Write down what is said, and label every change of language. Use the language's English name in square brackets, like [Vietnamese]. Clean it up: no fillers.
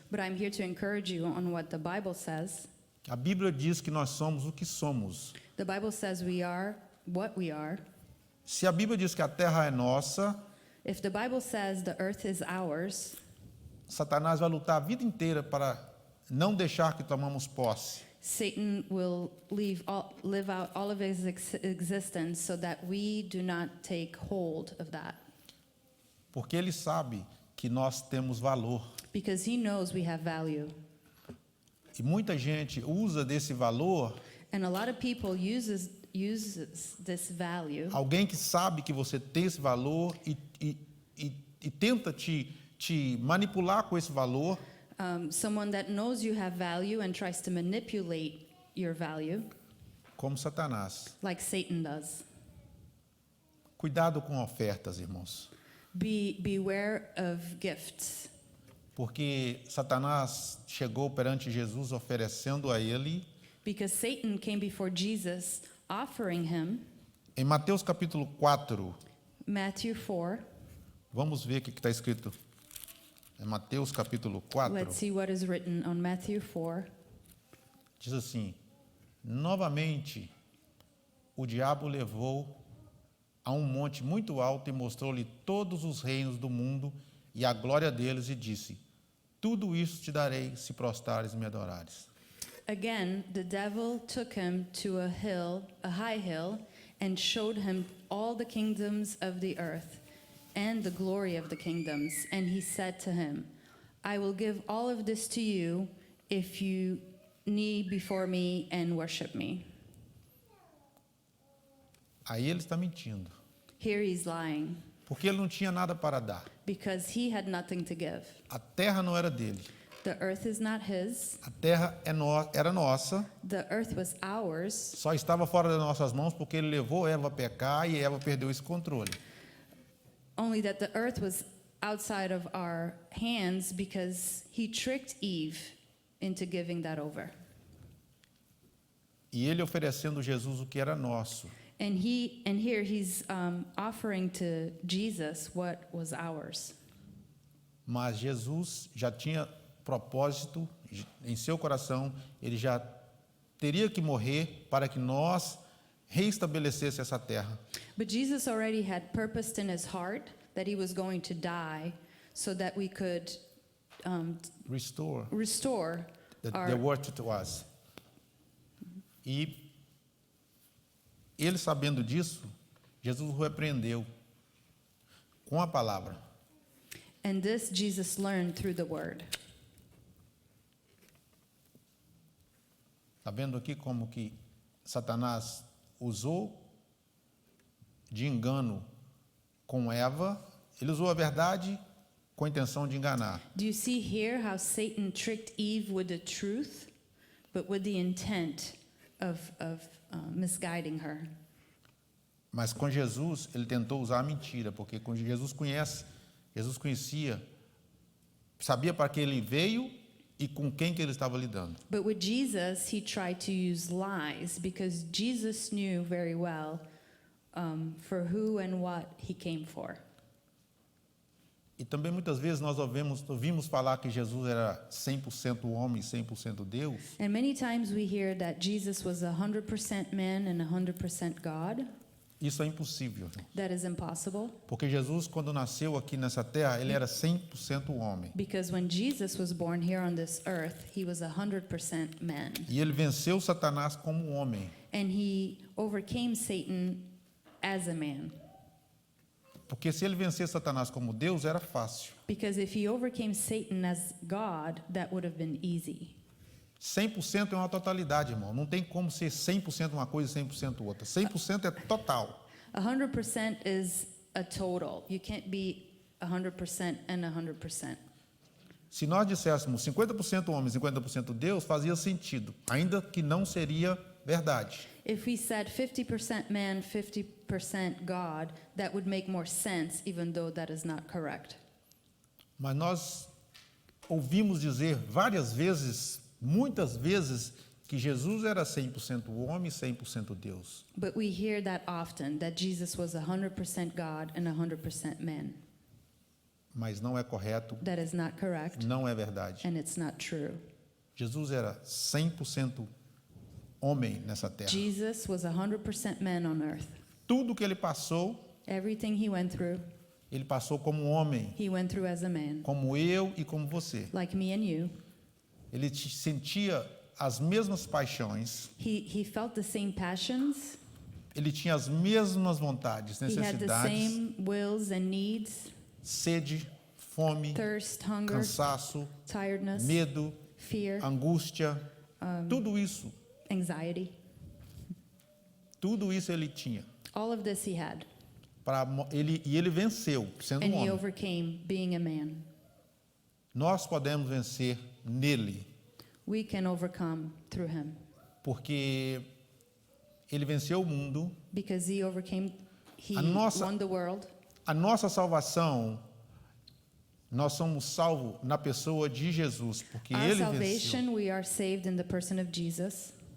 [English] But I'm here to encourage you on what the Bible says. [Portuguese] A Bíblia diz que nós somos o que somos. [English] The Bible says we are what we are. [Portuguese] Se a Bíblia diz que a terra é nossa, [English] If the Bible says the earth is ours, [Portuguese] Satanás vai lutar a vida inteira para não deixar que tomamos posse. [English] Satan will live out all of his existence so that we do not take hold of that. [Portuguese] Porque ele sabe que nós temos valor. [English] Because he knows we have value. [Portuguese] E muita gente usa desse valor, [English] And a lot of people uses this value. [Portuguese] alguém que sabe que você tem esse valor e tenta te manipular com esse valor, [English] Someone that knows you have value and tries to manipulate your value, [Portuguese] como Satanás. [English] like Satan does. [Portuguese] Cuidado com ofertas, irmãos. [English] Beware of gifts. [Portuguese] Porque Satanás chegou perante Jesus oferecendo a ele. [English] Because Satan came before Jesus offering him, [Portuguese] Em Mateus capítulo 4, [English] Matthew 4. [Portuguese] vamos ver o que está escrito. É Mateus capítulo 4. [English] Let's see what is written on Matthew 4. [Portuguese] Diz assim: novamente, o diabo levou a um monte muito alto e mostrou-lhe todos os reinos do mundo e a glória deles e disse: tudo isso te darei se prostrares e me adorares. [English] Again, the devil took him to a high hill, and showed him all the kingdoms of the earth and the glory of the kingdoms. And he said to him, I will give all of this to you if you kneel before me and worship me. [Portuguese] Aí ele está mentindo, [English] Here he's lying, [Portuguese] porque ele não tinha nada para dar. [English] because he had nothing to give. [Portuguese] A terra não era dele. [English] The earth is not his. [Portuguese] A terra era nossa, [English] The earth was ours. [Portuguese] só estava fora das nossas mãos porque ele levou Eva a pecar e Eva perdeu esse controle. [English] Only that the earth was outside of our hands because he tricked Eve into giving that over. [Portuguese] E ele oferecendo Jesus o que era nosso. [English] And here he's offering to Jesus what was ours. [Portuguese] Mas Jesus já tinha propósito em seu coração, ele já teria que morrer para que nós reestabelecesse essa terra. [English] But Jesus already had purposed in his heart that he was going to die so that we could Restore restore the our word to us. [Portuguese] E ele, sabendo disso, Jesus o repreendeu com a palavra. [English] And this Jesus learned through the word. [Portuguese] Está vendo aqui como que Satanás usou de engano com Eva? Ele usou a verdade com a intenção de enganar. [English] Do you see here how Satan tricked Eve with the truth, but with the intent of misguiding her? [Portuguese] Mas com Jesus, ele tentou usar a mentira, porque com Jesus conhecia, sabia para que ele veio e com quem que ele estava lidando. [English] But with Jesus, he tried to use lies because Jesus knew very well for who and what he came for. [Portuguese] E também muitas vezes nós ouvimos falar que Jesus era 100% homem e 100% Deus. [English] And many times we hear that Jesus was 100% man and 100% God. [Portuguese] Isso é impossível, [English] That is impossible [Portuguese] porque Jesus, quando nasceu aqui nessa terra, ele era 100% homem. [English] because when Jesus was born here on this earth, he was 100% man. [Portuguese] E ele venceu Satanás como homem. [English] And he overcame Satan as a man. [Portuguese] Porque se ele vencer Satanás como Deus, era fácil. [English] Because if he overcame Satan as God, that would have been easy. [Portuguese] 100% é uma totalidade, irmão. Não tem como ser 100% uma coisa e 100% outra. 100% é total. [English] 100% is a total. You can't be 100% and 100%. [Portuguese] Se nós disséssemos 50% homem, 50% Deus, fazia sentido, ainda que não seria verdade. [English] If we said 50% man, 50% God, that would make more sense, even though that is not correct. [Portuguese] Mas nós ouvimos dizer várias vezes, muitas vezes, que Jesus era 100% homem e 100% Deus. [English] But we hear that often, that Jesus was 100% God and 100% man. [Portuguese] Mas não é correto, [English] That is not correct, [Portuguese] não é verdade. [English] and it's not true. [Portuguese] Jesus era 100% homem nessa terra. [English] Jesus was 100% man on earth. [Portuguese] Tudo que ele passou, [English] Everything he went through, [Portuguese] ele passou como homem, [English] he went through as a man, [Portuguese] como eu e como você. [English] like me and you. [Portuguese] Ele sentia as mesmas paixões, [English] He felt the same passions. [Portuguese] ele tinha as mesmas vontades, [English] He had the [Portuguese] necessidades, [English] same wills and needs, [Portuguese] sede, fome, [English] thirst, hunger, [Portuguese] cansaço, [English] tiredness, [Portuguese] medo, [English] fear, [Portuguese] angústia, tudo isso [English] anxiety. [Portuguese] ele tinha. [English] All of this he had. [Portuguese] E ele venceu, sendo [English] And he [Portuguese] homem. [English] overcame being a man. [Portuguese] Nós podemos vencer nele, [English] We can overcome through him [Portuguese] porque ele venceu o mundo. [English] because he overcame, he [Portuguese] A nossa- [English] won the world. [Portuguese] A nossa salvação, nós somos salvos na pessoa de Jesus, porque [English] Our [Portuguese] ele venceu. [English] salvation, we are saved in the person of Jesus